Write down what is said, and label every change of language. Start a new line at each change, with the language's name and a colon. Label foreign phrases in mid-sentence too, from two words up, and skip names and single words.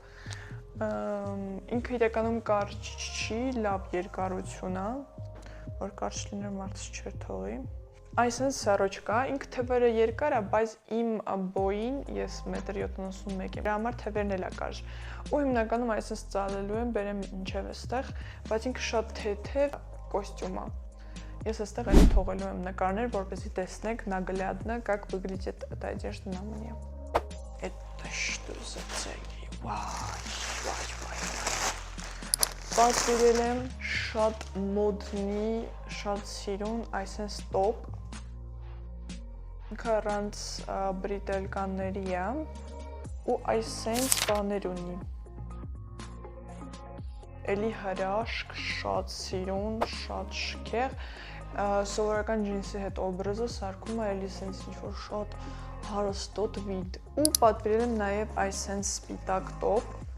Armenian: ինքը իրականում կարճ չի, լավ երկարություն է, որ կարճ լիներ մարդս չեր թողի։ Այս սենց սառոչկա, ինքը թևերը երկար է, բայց իմ բոյին ես 1.71 եմ, դրա համար թևերն էլ է կարճ։ Ու հիմնականում այս սենց ծալելու եմ, բերեմ մինչև այստեղ, բայց ինքը շատ թեթև կոստյում է։ Ես այստեղ էլի թողելու եմ նկարներ, որպեսզի տեսնեք
Russian: наглядно, как выглядит эта одежда на мне. Это что за цели? Вай.
Armenian: Պատվիրել եմ շատ մոդնի, շատ սիրուն, այսպես տոպ։ Ինքը առանց բրիտելկանների է ու այսպես բաներ ունի։ Էլի հրաշք, շատ սիրուն, շատ շքեղ։ Սովորական ջինսի հետ օբրազը սարքում է էլի սենց ինչ-որ շատ հարստոտ վիդ։ Ու պատվիրել եմ նաև այսպես սպիտակ տոպ։